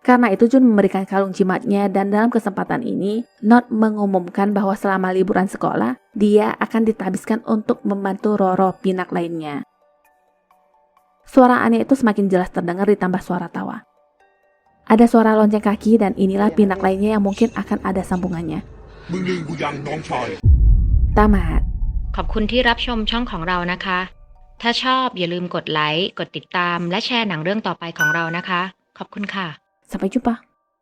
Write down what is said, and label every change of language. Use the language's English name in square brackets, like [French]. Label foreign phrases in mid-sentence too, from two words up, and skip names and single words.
[Indonesian] Karena itu Jun memberikan kalung jimatnya dan dalam kesempatan ini, Not mengumumkan bahwa selama liburan sekolah, dia akan ditabiskan untuk membantu Roro pinak lainnya. Suara aneh itu semakin jelas terdengar ditambah suara tawa. Ada suara lonceng kaki dan inilah pinak lainnya yang mungkin akan ada sambungannya. Tamat. [Thai] ขอบคุณที่รับชมช่องของเรานะคะ ถ้าชอบอย่าลืมกดไลค์ กดติดตาม และแชร์หนังเรื่องต่อไปของเรานะคะ ขอบคุณค่ะ [Indonesian] Sampai jumpa.